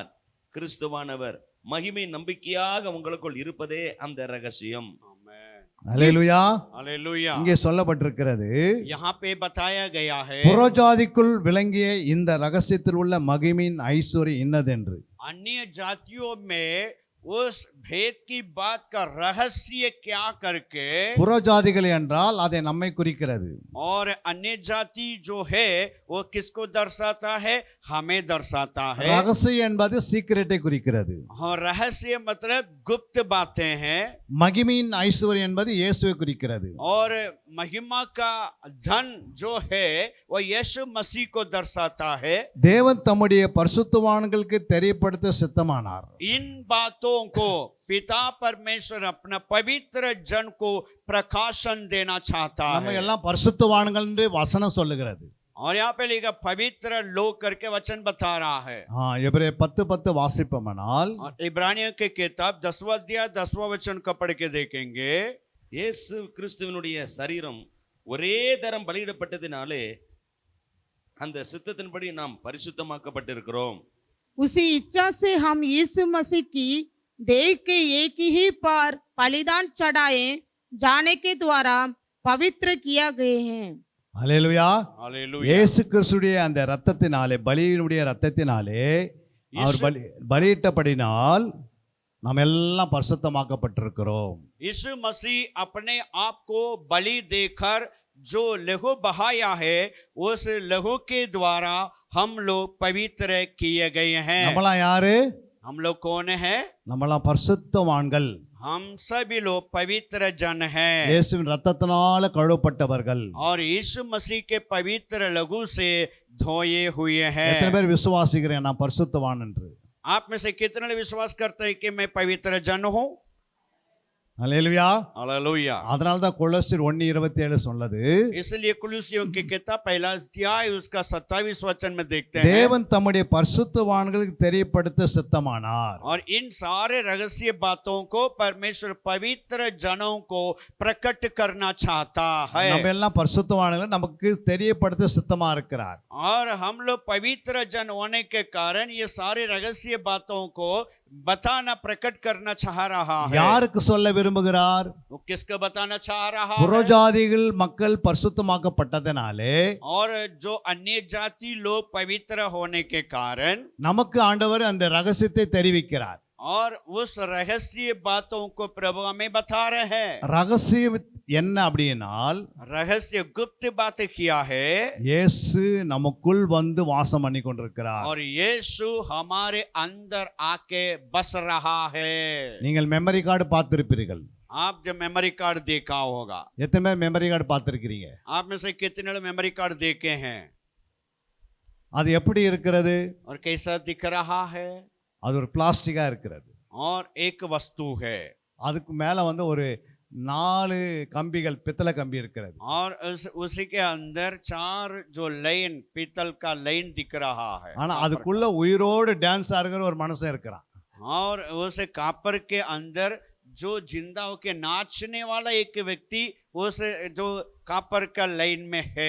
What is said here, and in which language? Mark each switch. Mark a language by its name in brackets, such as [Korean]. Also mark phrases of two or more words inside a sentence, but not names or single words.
[Tamil] கிறிஸ்துவானவர் மகிமை நம்பிக்கையாக உங்களுக்குள் இருப்பதே அந்த ரகசியம். அல்லேலூயா. [Hindi] हालेलुया। [Tamil] இங்கே சொல்லப்பட்டிருக்கிறது, [Hindi] यहाँ पे बताया गया है [Tamil] புறஜாதிக்குள் விளங்கிய இந்த ரகசியத்தில் உள்ள மகிமையின் ஐஸ்வர்யம் இன்னதென்று. [Hindi] अन्य जातियों में उस भेद की बात का रहस्य क्या करके, [Tamil] புறஜாதிகள் என்றால் அதை நம்மை குறிக்கிறது. [Hindi] और अन्य जाति जो है वो किसको दर्शाता है? हमें दर्शाता है। [Tamil] ரகசியம் என்பது சீக்கிரட்டை குறிக்கிறது. [Hindi] हाँ, रहस्य मतलब गुप्त बातें हैं, [Tamil] மகிமையின் ஐஸ்வர்யம் என்பது இயேசுவை குறிக்கிறது. [Hindi] और महिमा का धन जो है वो यीशु मसीह को दर्शाता है। [Tamil] தேவன் தம்முடைய பரிசுத்தவான்களுக்கு தெரியப்படுத்த சித்தமானார். [Hindi] इन बातों को पिता परमेश्वर अपना पवित्र जन को प्रकाशन देना चाहता [Tamil] நம்ம [Hindi] है। [Tamil] எல்லாம் பரிசுத்தவான்கள் என்று வசனம் சொல்லுகிறது. [Hindi] और यहाँ पे लिखा पवित्र लोग करके वचन बता रहा है। [Tamil] எபிரேயர் 10:10 வாசிப்போமானால், [Hindi] और इब्रानियों की किताब 10वां अध्याय 10वां वचन को पढ़ के देखेंगे, [Tamil] இயேசு கிறிஸ்துவினுடைய சரீரம் ஒரே தரம் பலியிடப்பட்டதினாலே அந்த சித்தத்தின்படி நாம் பரிசுத்தமாக்கப்பட்டிருக்கிறோம். [Hindi] उसी इच्छा से हम यीशु मसीह की देह के एक ही पर बलिदान चढ़ाए जाने के द्वारा पवित्र किया गए हैं। [Tamil] அல்லேலூயா. [Hindi] हालेलुया। [Tamil] இயேசு கிறிஸ்துடைய அந்த இரத்தத்தினாலே, பலியினுடைய இரத்தத்தினாலே அவர் பலியிட்டபடினால் நாம் எல்லாம் பரிசுத்தமாக்கப்பட்டிருக்கிறோம். [Hindi] यीशु मसीह अपने आप को बलि देकर जो लहू बहाया है, उस लहू के द्वारा हम लोग पवित्र किए गए हैं। [Tamil] நம்மளாம் யாரு? [Hindi] हम लोग कौन है? [Tamil] நம்மளாம் பரிசுத்தவான்கள். [Hindi] हम सभी लोग पवित्र जन हैं, [Tamil] இயேசுவின் இரத்தத்தினால கழுவப்பட்டவர்கள். [Hindi] और यीशु मसीह के पवित्र लहू से धोए हुए [Tamil] எத்தனை [Hindi] हैं। [Tamil] பேர் விசுவாசிக்கிறேன் நான் பரிசுத்தவான் என்று? [Hindi] आप में से कितने विश्वास करते हैं कि मैं पवित्र जन हूँ? [Tamil] அல்லேலூயா. [Hindi] हालेलुया। [Tamil] அதனால தான் கொலோசியர் 1:27 சொன்னது, [Hindi] इसलिए कुलुसियों की किताब पहला अध्याय उसका 27 वचन में देखते हैं, [Tamil] தேவன் தம்முடைய பரிசுத்தவான்களுக்கு தெரியப்படுத்த சித்தமானார். [Hindi] और इन सारे रहस्य बातों को परमेश्वर पवित्र जनों को प्रकट करना चाहता है। [Tamil] நம்ம எல்லாம் பரிசுத்தவான்கள், நமக்கு தெரியப்படுத்த சித்தமா இருக்கிறார். [Hindi] और हम लोग पवित्र जन होने के कारण ये सारे रहस्य बातों को बताना, प्रकट करना चाह रहा है। [Tamil] யாருக்கு சொல்ல விரும்புகிறார்? [Hindi] वो किसको बताना चाह रहा है? [Tamil] புறஜாதிகள் மக்கள் பரிசுத்தமாக்கப்பட்டதனாலே [Hindi] और जो अन्य जाति लोग पवित्र होने के कारण [Tamil] நமக்கு ஆண்டவர் அந்த ரகசியத்தை தெரிவிக்கிறார். [Hindi] और उस रहस्य बातों को प्रभु हमें बता रहे हैं। [Tamil] ரகசியம் என்ன அப்படினால், [Hindi] रहस्य गुप्त बात किया है, [Tamil] இயேசு நமக்குள் வந்து வாசம் பண்ணி கொண்டிருக்கிறார். [Hindi] और यीशु हमारे अंदर आके बस रहा है। [Tamil] நீங்கள் [English] memory card [Tamil] பார்த்திருப்பீர்கள். [Hindi] आप जब [English] memory card [Hindi] देखा होगा, [Tamil] எத்தனை பேர் [English] memory card [Tamil] பார்த்திருக்கிறீங்க? [Hindi] आप में से कितने लोग [English] memory card [Hindi] देखे हैं? [Tamil] அது எப்படி இருக்கிறது? [Hindi] और कैसा दिख रहा है? [Tamil] அது ஒரு பிளாஸ்டிக்கா இருக்கிறது. [Hindi] और एक वस्तु है, [Tamil] அதுக்கு மேல வந்து ஒரு நாலு கம்பிகள் பித்தளை கம்பி இருக்கிறது. [Hindi] और उसी के अंदर 4 जो लाइन पीतल का लाइन दिख रहा है [Tamil] ஆனா [Hindi] कापर [Tamil] அதுக்குள்ள உயிரோடு டான்ஸ் ஆடுகிற ஒரு மனுஷன் இருக்கிறான். [Hindi] का। और उस कापर के अंदर जो जिंदा होके नाचने वाला एक व्यक्ति उस जो कापर का लाइन में है।